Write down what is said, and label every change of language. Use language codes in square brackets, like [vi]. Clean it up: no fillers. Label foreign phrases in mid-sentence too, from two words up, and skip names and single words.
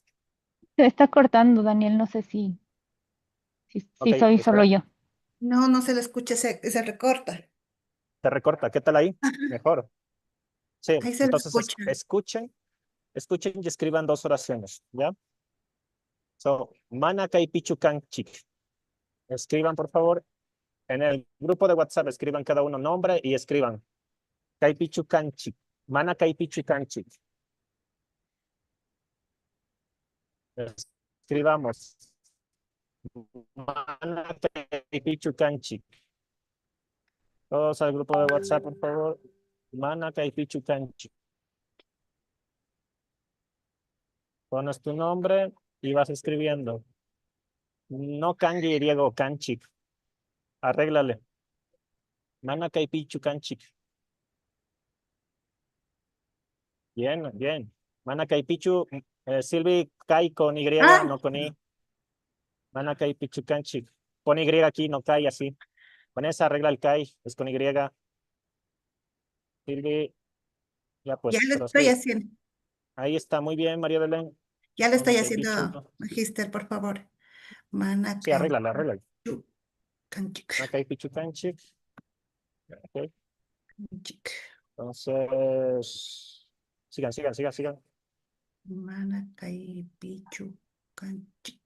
[es] Se está cortando, Daniel, no sé Ok, si soy solo espera. yo. No, no se le escucha, se recorta. Te recorta. ¿Qué tal ahí? Mejor. Sí. Ahí se le Entonces, escucha. escuchen y escriban 2 oraciones, ¿ya? So, [qu] mana kai pichu kanchik. [es] Escriban, por favor. En el grupo de WhatsApp, escriban cada uno nombre y escriban [qu] kai pichu kanchik. Mana kai pichu kanchik. [es] Escribamos. [qu] Mana kai pichu kanchik. [es] Todos al grupo de WhatsApp, por favor. [qu] Mana kai pichu kanchik. [es] Pones tu nombre y vas escribiendo. No kanji griego, kanchik. Arréglale. [qu] Mana kai pichu kanchik. [es] Bien, bien. [qu] Mana kai pichu. Silvi, kai [es] con Y, Ah, no con I. [qu] Mana kai pichu kanchik. [es] Pon Y aquí, no kai así. Con esa arregla el kai, es con Y. Silvi, ya ya pues, lo estoy prosigue. haciendo. Ahí está, muy bien, María Belén. Ya lo Mana estoy kai haciendo, pichu. Magister, por favor. Sí, arréglala, arréglala. [qu] Manacaypichu, Mana kai pichu kanchik. Ok. canchic. [es] Entonces, sigan. [qu] Manacaypichu, canchic.